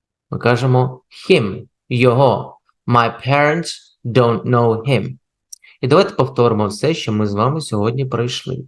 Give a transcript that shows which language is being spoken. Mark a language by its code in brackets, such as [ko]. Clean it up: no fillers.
[uk] Ми кажемо [en] him, [uk] його. [en] My parents don't know him. [uk] І давайте повторимо все, що ми з вами сьогодні пройшли.